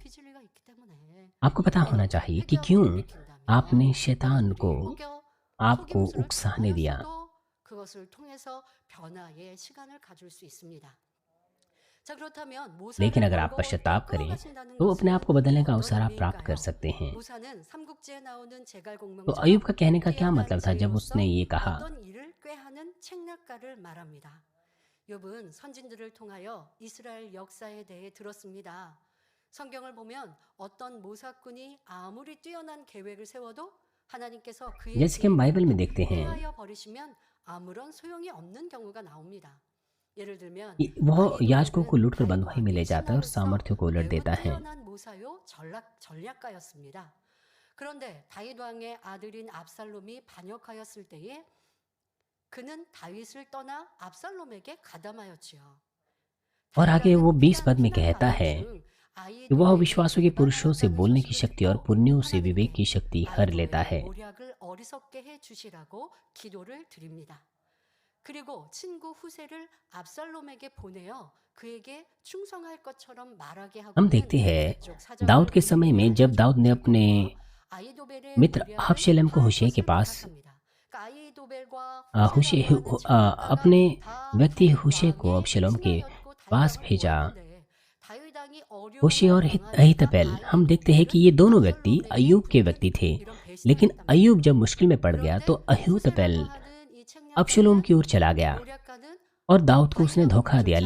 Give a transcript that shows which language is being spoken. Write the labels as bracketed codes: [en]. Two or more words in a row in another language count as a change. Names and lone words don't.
[hi] आपको पता होना चाहिए कि क्यों आपने शैतान को आपको उकसाने दिया। लेकिन अगर आप पश्चाताप करें तो अपने आप को बदलने का अवसर आप प्राप्त कर सकते हैं। तो अय्यूब का कहने का क्या मतलब था जब उसने ये कहा? [ko] 욥은 선진들을 통하여 이스라엘 역사에 대해 들었습니다. 성경을 보면 어떤 모사꾼이 아무리 뛰어난 계획을 세워도 하나님께서 그의 [hi] जैसे कि हम बाइबल में देखते हैं, [ko] 폐하여 버리시면 아무런 소용이 없는 경우가 나옵니다. 예를 들면 [hi] वह याजकों को लूटकर बंधुआई में ले जाता है और सामर्थ्य को उलट देता है। [ko] 뛰어난 모사요 전략가였습니다. 그런데 다윗 왕의 아들인 압살롬이 반역하였을 때에 그는 다윗을 떠나 압살롬에게 가담하였지요. [hi] और आगे वो 20 पद में कहता है कि वह विश्वासों के पुरुषों से बोलने की शक्ति और पुण्यों से विवेक की शक्ति हर लेता है। [ko] 모략을 어리석게 해 주시라고 기도를 드립니다. 그리고 친구 후세를 압살롬에게 보내어 그에게 충성할 것처럼 말하게 하고 [hi] हम देखते हैं दाऊद के समय में जब दाऊद ने अपने मित्र अबशालोम को हुशै के पास अपने व्यक्ति हुशै को अबशालोम के पास भेजा। हुशै और अहीतोपेल, हम देखते हैं कि ये दोनों व्यक्ति अय्यूब के व्यक्ति थे, लेकिन अय्यूब जब मुश्किल में पड़ गया तो अहीतोपेल अबशालोम की ओर चला गया और दाऊद को उसने धोखा दिया।